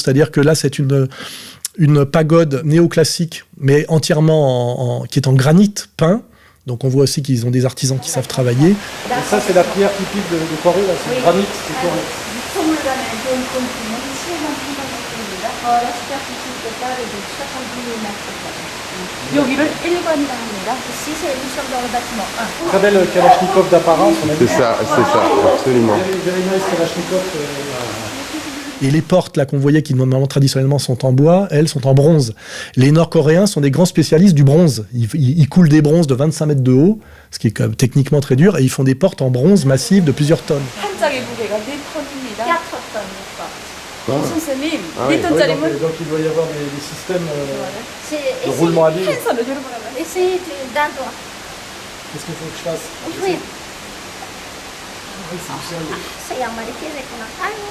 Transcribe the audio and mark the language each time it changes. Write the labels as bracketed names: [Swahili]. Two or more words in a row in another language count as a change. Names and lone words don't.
[French] C'est-à-dire que là, c'est une pagode néoclassique, mais entièrement qui est en granit peint. Donc on voit aussi qu'ils ont des artisans qui savent travailler. Et ça, c'est la pierre typique de Corée, là, c'est le granit, c'est Corée. [Korean] 여기를 1번이라 합니다. [French] Ici, c'est une sorte de bâtiment 1. Très belle Kalachnikov d'apparence, on a vu. C'est ça, absolument. [English] Very nice Kalachnikov. [French] Et les portes là qu'on voyait qui normalement traditionnellement sont en bois, elles sont en bronze. Les Nord-Coréens sont des grands spécialistes du bronze. Ils coulent des bronzes de 25 mètres de haut, ce qui est quand même techniquement très dur, et ils font des portes en bronze massives de plusieurs tonnes. [Korean] 한 짝의 무게가 4톤입니다. [French] 4 tonnes. [Korean] 선생님, [French] Ah oui. [Korean] 4ton짜리면 [French] Donc il doit y avoir des systèmes de Et roulement à billes. [Korean] 펜서를 저렇게 하면 [French] c'est d'un doigt. Qu'est-ce qu'il faut que je fasse? Oui. C'est un marqué avec una taille.